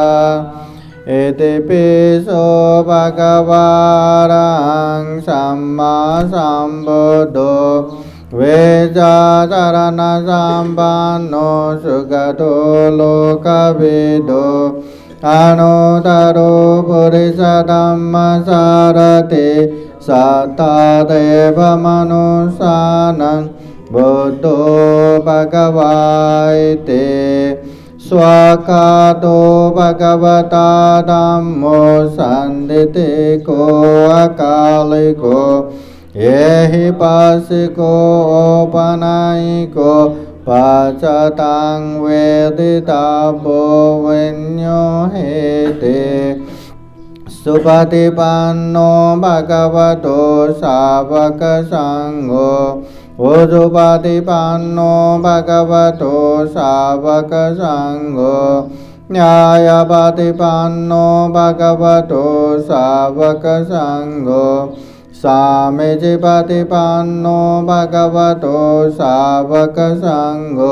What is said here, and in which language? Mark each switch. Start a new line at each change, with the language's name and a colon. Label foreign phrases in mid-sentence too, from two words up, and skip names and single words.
Pali: इतिपिसो भगवान् सम्मा सम्बुद्धो वेदाचरणसम्पन्नो सुगतो लोकविदो अनुत्तरो पुरुषधम्मसारथि सत्तदेव मनुष्याणां बुद्धो भगवाइति। स्वाकातो भगवता धम्मो सन्दितिको अकालिको येहि पासिको औपनयिको पचतां वेदितव्यो विन्यो हेते। सुपतिपन्नो भगवतो सावक संघो उजुपतिपन्नो भगवतो सावक संघो न्यायपतिपन्नो भगवतो सावक संघो सामीचिपतिपन्नो भगवतो सावक संघो।